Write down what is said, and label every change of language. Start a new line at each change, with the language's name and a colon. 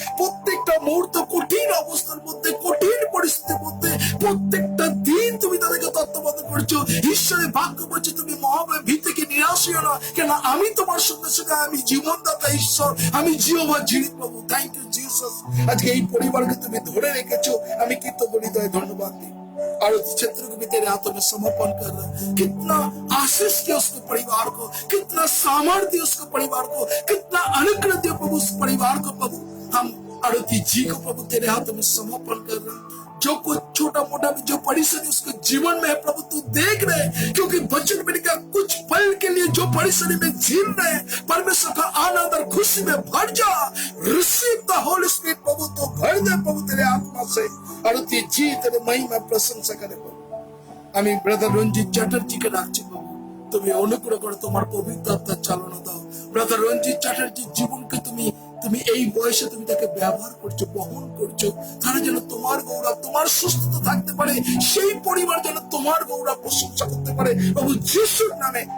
Bangla: প্রত্যেকটা মুহূর্ত কঠিন অবস্থার মধ্যে, কঠিন পরিস্থিতির মধ্যে, প্রত্যেকটা দিন তুমি তাদেরকে তত্ত্বাবধান করছো। ঈশ্বরের ভাগ্য বলছে তুমি মহাভয় ভীতিকে নিরাশ হইও না, কেন আমি তোমার সঙ্গে সঙ্গে। আমি জীবনদাতা ঈশ্বর, আমি জিহোভা যিনি প্রভু।
English: Thank you Jesus.
Bangla: আজকে এই পরিবারকে তুমি ধরে রেখেছো, আমি কৃতজ্ঞ হৃদয়ে ধন্যবাদ দিই।
Hindi: आरती क्षेत्र को भी तेरे हाथों में समर्पण कर रहे हैं। कितना आशीष किया उसको परिवार को, कितना सामर्थ्य उसको परिवार को, कितना अनुग्रह दिया प्रभु उस परिवार को प्रभु। हम आरती जी को प्रभु तेरे हाथों में समर्पण कर रहे हैं। जो कुछ छोटा मोटा भी जो परेशानी उसके जीवन में है प्रभु तू देख रहे, क्योंकि बचन में लिखा कुछ पल के लिए जो परेशानी में झील रहे, परमेश्वर का आनंद और खुशी में भर जा।
English: receive the holy spirit
Hindi: प्रभु, तो भर दे प्रभु तेरे आत्मा से। आरती जी तेरे महिमा प्रशंसा करे प्रभु।
Bangla: আমি ব্রাদার রঞ্জিত চ্যাটার্জিকে রাখছি প্রভু। তুমি অনুগ্রহ করে তোমার পবিত্র আত্মার চালনা দাও। ব্রাদার রঞ্জিত চ্যাটার্জির জীবনকে তুমি এই বয়সে তুমি তাকে ব্যবহার করছো, বহন করছো। তারা যেন তোমার গৌরব, তোমার সুস্থতা থাকতে পারে। সেই পরিবার যেন তোমার গৌরব প্রশংসা করতে পারে প্রভু যিশুর নামে।